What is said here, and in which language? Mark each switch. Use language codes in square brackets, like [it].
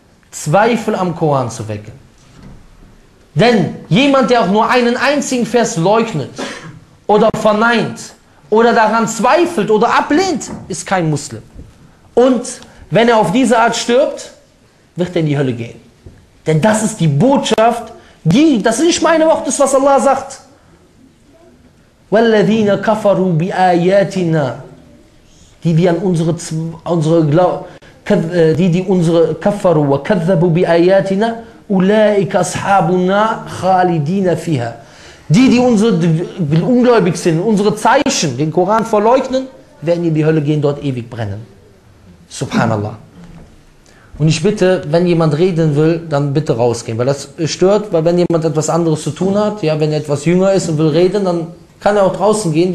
[de] Zweifel am Koran zu wecken. Denn jemand, der auch nur einen einzigen Vers leugnet oder verneint oder daran zweifelt oder ablehnt, ist kein Muslim. Und wenn er auf diese Art stirbt, wird er in die Hölle gehen. Denn das ist die Botschaft, die, das ist nicht meine Worte, das ist, was Allah sagt. [ar] وَالَّذِينَ كَفَرُوا بِآيَاتِنَا [de] die unsere [ar] كَفَرُوا وَكَذَّبُوا بِآيَاتِنَا أُولَٰئِكَ أَصْحَابُ النَّارِ خَالِدِينَ فِيهَا. [de] Die ungläubig sind, unsere Zeichen, den Koran verleugnen, werden in die Hölle gehen, dort ewig brennen. Subhanallah. Und ich bitte, wenn jemand reden will, dann bitte rausgehen, weil das stört, weil wenn jemand etwas anderes zu tun hat, ja, wenn er etwas jünger ist und will reden, dann kann er auch draußen gehen.